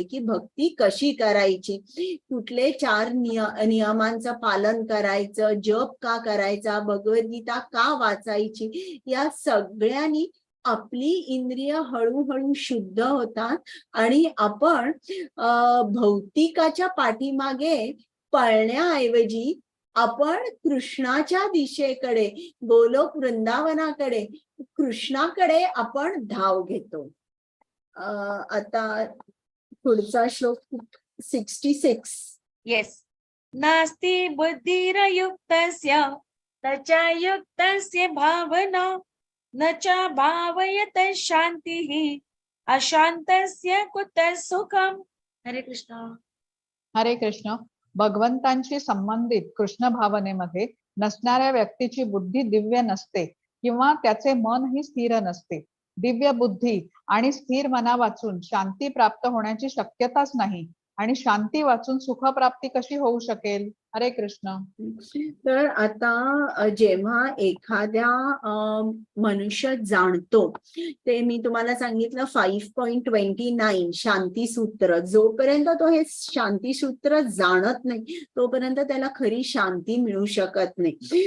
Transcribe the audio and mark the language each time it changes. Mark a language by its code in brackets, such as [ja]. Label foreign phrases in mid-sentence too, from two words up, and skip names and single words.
[mr] की भक्ती कशी करायची, कुठले 4 नियमांचं पालन करायचं, जप का करायचा, भगवद्गीता का वाचायची, या सगळ्यांनी आपली इंद्रिय हळूहळू शुद्ध होतात आणि आपण भौतिकाच्या पाठीमागे पळण्याऐवजी आपण कृष्णाच्या दिशेकडे, गोलोक वृंदावनाकडे, कृष्णाकडे आपण धाव घेतो. आता पुढचा श्लोक 66. येस. [sa] नास्ति बुद्धिरयुक्तस्य तचा युक्तस्य भावना न च भावयत शांतिः अशांतस्य कुतः सुखम. [mr] हरे कृष्ण. हरे कृष्ण. भगवंतांशी संबंधित कृष्ण भावनेमध्ये नसणाऱ्या व्यक्तीची बुद्धी दिव्य नसते किंवा त्याचे मनही स्थिर नसते. दिव्य बुद्धी आणि स्थिर मना वाचून शांती प्राप्त होण्याची शक्यताच नाही आणि शांती वाचून सुखप्राप्ती कशी होऊ शकेल. हरे कृष्ण. तर आता जेव्हा एखाद्या मनुष्य जाणतो, ते मी तुम्हाला सांगितलं 5.29 शांती सूत्र, जोपर्यंत तो हे शांती सूत्र जाणत नाही तोपर्यंत त्याला खरी शांती मिळू शकत नाही.